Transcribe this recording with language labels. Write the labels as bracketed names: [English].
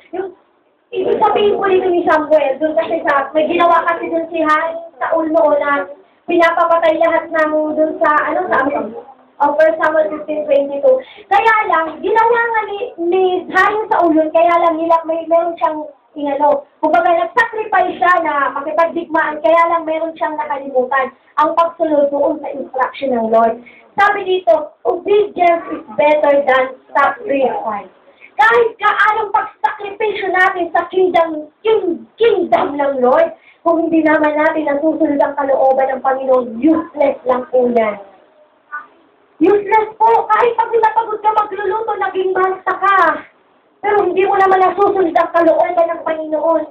[Filipino] Yung, ibig sabihin po dito ni Samuel, doon kasi may ginawa kasi doon si Saul noon na pinapapatay lahat ng doon sa, of 1 Samuel 15:22. Kaya lang, ginawa nga ni Hayo sa ulon, kaya lang meron siyang, kumbaga nag-sacrifice siya na makipagdigmaan, kaya lang meron siyang nakalimutan ang pagsunod doon sa instruction ng Lord. Sabi dito, [English] obedience is better than sacrifice. [Filipino] Kahit kaanong pag-sacrifice natin sa kingdom ng Lord, kung hindi naman natin nasusunod ang kalooban ng Panginoon, useless lang po yan. Useless po. Kahit pag napagod ka magluluto, naging basta ka. Pero hindi mo naman nasusunod ang kalooban ng Panginoon.